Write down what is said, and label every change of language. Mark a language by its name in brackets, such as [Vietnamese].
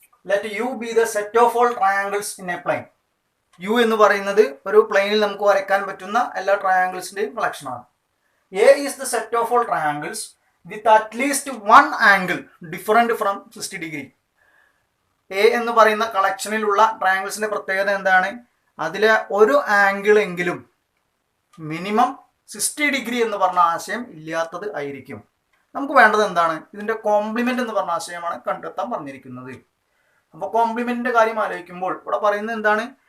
[English] Let U be the set of all triangles in a plane. [Malayalam] U എന്ന് പറയുന്നത് ഒരു പ്ലെയിനിൽ നമുക്ക് വരയ്ക്കാൻ പറ്റുന്ന എല്ലാ ട്രയാങ്കിൾസിന്റെയും കളക്ഷൻ ആണ്. [English] A is the set of all triangles with at least one angle different from 60 degree. [Malayalam] A എന്ന് പറയുന്ന കളക്ഷനിലുള്ള ട്രയാങ്കിൾസിന്റെ പ്രത്യേകത എന്താണ്? അതിലെ ഒരു ആംഗിൾ എങ്കിലും മിനിമം 60 ഡിഗ്രി എന്ന് പറഞ്ഞ ആശയം ഇല്ലാത്തത് ആയിരിക്കും. നമുക്ക് വേണ്ടത് എന്താണ്? ഇതിന്റെ കോംപ്ലിമെന്റ് എന്ന് പറഞ്ഞ ആശയമാണ് കണ്ടെത്താൻ പറഞ്ഞിരിക്കുന്നത്. അപ്പോൾ കോംപ്ലിമെന്റിന്റെ കാര്യം ആലോചിക്കുമ്പോൾ ഇവിടെ പറയുന്നത് എന്താണ്?